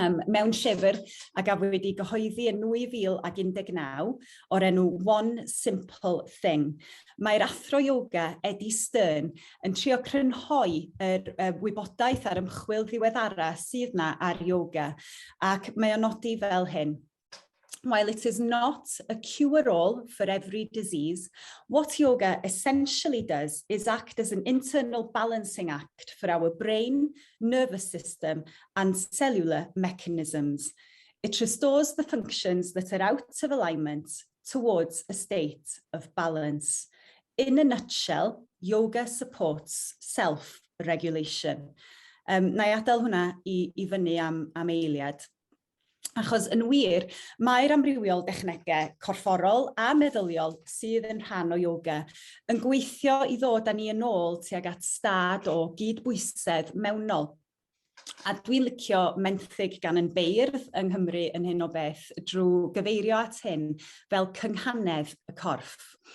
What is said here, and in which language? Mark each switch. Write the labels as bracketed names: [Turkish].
[Welsh] mewn llyfr a gafwyd ei gyhoeddi yn 2019 o'r enw One Simple Thing. Mae'r athro yoga Eddie Stern yn trio crynhoi yr wybodaeth ar ymchwil ddiweddara sydd na ar yoga, ac mae o'n nodi fel hyn. [English] While it is not a cure-all for every disease, what yoga essentially does is act as an internal balancing act for our brain, nervous system, and cellular mechanisms. It restores the functions that are out of alignment towards a state of balance. In a nutshell, yoga supports self-regulation. [Welsh] Na I adael hwnna i fyny am eiliad. Achos yn wir, mae'r amrywiol dechnegau corfforol a meddyliol sydd yn rhan o yoga yn gweithio i ddod â ni yn ôl tuag at stad o gydbwysedd mewnol. A dwi'n licio menthyg gan yn beirdd yng Nghymru yn hyn o beth drwy gyfeirio at hyn fel cynghanedd y corff.